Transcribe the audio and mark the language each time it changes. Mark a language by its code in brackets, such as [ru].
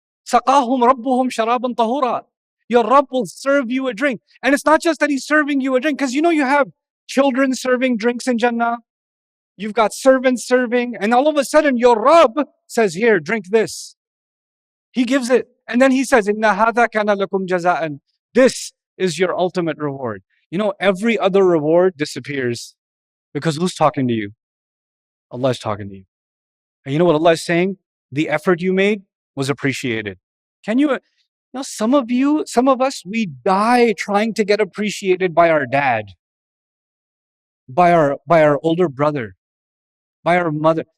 [ar] سَقَاهُمْ رَبُّهُمْ شَرَابًا طَهُورًا. [en] Your Rabb will serve you a drink. And it's not just that He's serving you a drink, because you know you have children serving drinks in Jannah. You've got servants serving. And all of a sudden, your Rabb says, here, drink this. He gives it. And then He says, [ar] إِنَّ هَذَا كَانَ لَكُمْ جَزَاءً. [en] This is your ultimate reward. You know, every other reward disappears. Because who's talking to you? Allah is talking to you. And you know what Allah is saying? The effort you made was appreciated. Can you know, some of us, we die trying to get appreciated by our dad, by our older brother, by our mother.